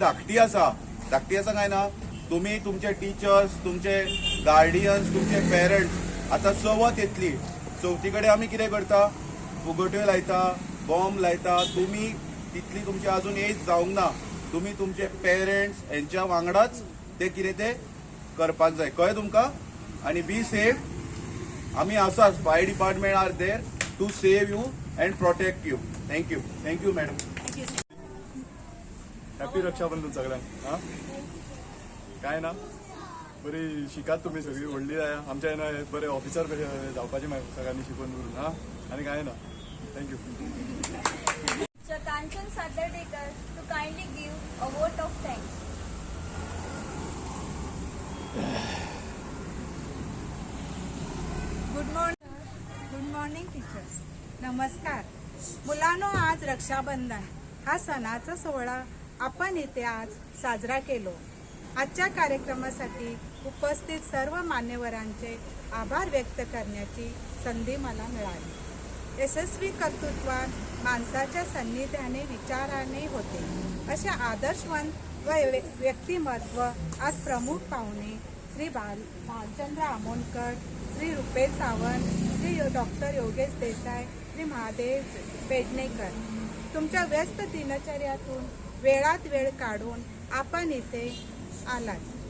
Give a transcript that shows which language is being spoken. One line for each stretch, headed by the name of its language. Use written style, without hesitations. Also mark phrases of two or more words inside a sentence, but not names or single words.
Konkani: धाकटी आसा काय ना तुमी तुमचे टिचर्स तुमचे गार्डियन्स तुमचे पेरंट्स आतां चवथ येतली चवथी कडेन आमी कितें करता फुगट्यो लायता बॉम्ब लायता तुमी तितली तुमची अजून एज जावंक ना तुमी तुमचे पेरंट्स हेंच्या वांगडाच ते कितें ते करपाक जाय कळ्ळें तुमकां आनी बी सेफ आमी आसात
English: fire department are there to save you and protect you. Thank you. Thank you, madam.
Konkani: हॅपी रक्षाबंधन सगळ्यांक हां काय ना बरी शिकात तुम्ही सगळी व्हडली जाया आमच्या येना बरे ऑफिसर जावपाचे मागीर सगळ्यांनी शिकून करून हां आनी काय ना थँक्यू
English: Kanchan Satartekar to kindly give a vote of thanks. Good morning teachers.
Marathi: नमस्कार मुलांनो, आज रक्षाबंधन हा सणाचा सोहळा आपण इथे आज साजरा केलो. आजच्या कार्यक्रमासाठी उपस्थित सर्व मान्यवरांचे आभार व्यक्त करण्याची संधी मला मिळाली. यशस्वी कर्तृत्वात माणसाच्या सान्निध्याने विचाराने होते असे आदर्शवंत व व्यक्तिमत्व आज प्रमुख पाहुणे श्री भालचंद्र आमोणकर, श्री रुपेश सावंत, श्री डॉक्टर योगेश देसाई, श्री महादेव पेडणेकर, तुमच्या व्यस्त दिनचर्यातून वेळात वेळ काढून आपण इथे आलात.